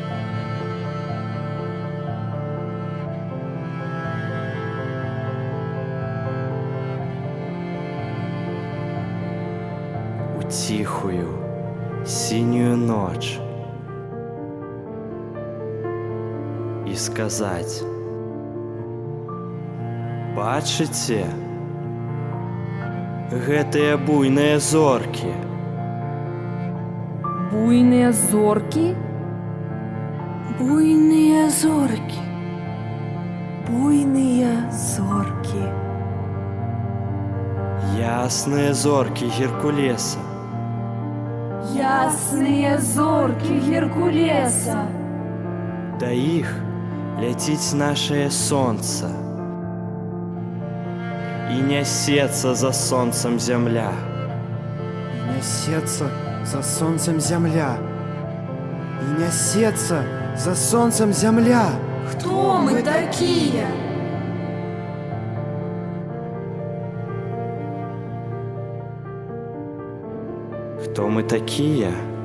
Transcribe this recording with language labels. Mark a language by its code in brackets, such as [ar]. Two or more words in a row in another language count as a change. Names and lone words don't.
[ru] У тихую, синюю ночь. И сказать: [be] бачыце, гэтыя буйныя зоркі. [ru] Буйные зорки? Буйные зорки. Буйные зорки. [be] Ясныя зоркі Геркулеса. [ru] Ясные зорки Геркулеса. [be] Да іх ляціць нашае сонца. І нясецца за сонцем зямля. [ru] И несется за солнцем земля. И несется за солнцем земля. Кто мы такие? [be] Хто мы такія?